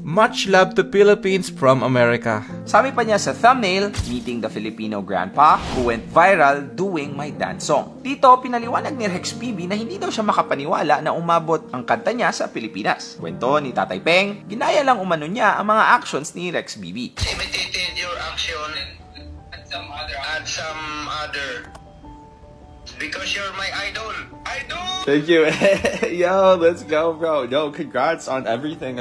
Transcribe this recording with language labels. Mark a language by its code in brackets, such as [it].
[en] Much love to Philippines from America." [tl] Sabi pa niya sa thumbnail, [en] meeting the Filipino grandpa who went viral doing my dance song. [tl] Dito, pinaliwanag ni Rex BB na hindi daw siya makapaniwala na umabot ang kanta niya sa Pilipinas. Kwento ni Tatay Peng, ginaya lang umano niya ang mga actions ni Rex BB. [en] Imitated your action and some other because you're my idol. Thank you. Yo, let's go, bro. Yo, congrats on everything.